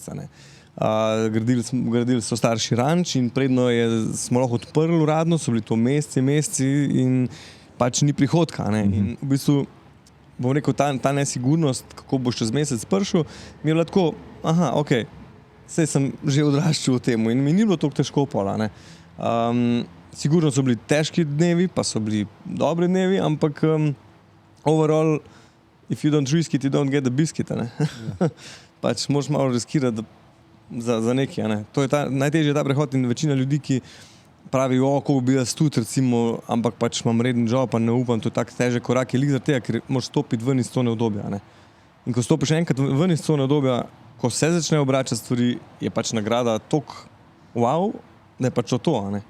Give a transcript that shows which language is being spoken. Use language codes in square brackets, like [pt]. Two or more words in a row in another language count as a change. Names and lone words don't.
[sl] Gradili so starši ranč in predno smo lahko odprli uradno, so bili to meseci in pač ni prihodka. In v bistvu bom rekel, ta nesigurnost, kako boš čez mesec prišel, mi je bilo tako, ok, saj sem že odraščal v tem in mi ni bilo toliko težko pola. Sigurno so bili težki dnevi, pa so bili dobri dnevi, ampak [en] overall, if you don't risk it, you don't get the biscuit. [sl] Pač moraš malo riskirati za nekaj. To je najtežje ta prehod in večina ljudi, ki pravi, kako bi jaz tudi, recimo, ampak pač imam reden job, pa ne upam, to je tak težek korak, je lik zaradi tega, ker moraš stopiti ven iz cone obdobja. In ko stopiš enkrat ven iz cone obdobja, ko se začne obračati stvari, je pač nagrada tok wow, da je pač to, a ne?